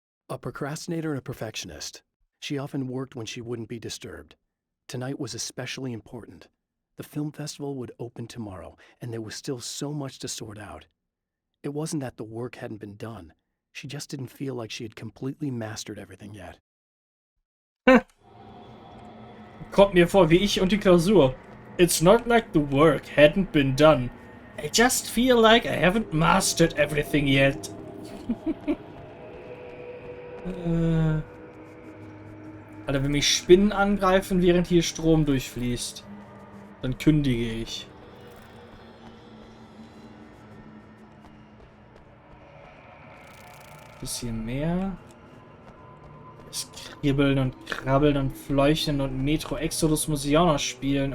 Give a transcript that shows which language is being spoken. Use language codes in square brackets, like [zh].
[en] A procrastinator and a perfectionist, she often worked when she wouldn't be disturbed. Tonight was especially important. The film festival would open tomorrow, and there was still so much to sort out. It wasn't that the work hadn't been done. She just didn't feel like she had completely mastered everything yet. [de] Kommt mir vor wie ich und die Klausur. [en] It's not like the work hadn't been done. I just feel like I haven't mastered everything yet. [de] Alter, wenn mich Spinnen angreifen, während hier Strom durchfließt, dann kündige ich. Bisschen mehr. Das Kribbeln und Krabbeln und Fleuchten und Metro Exodus muss ich auch noch spielen.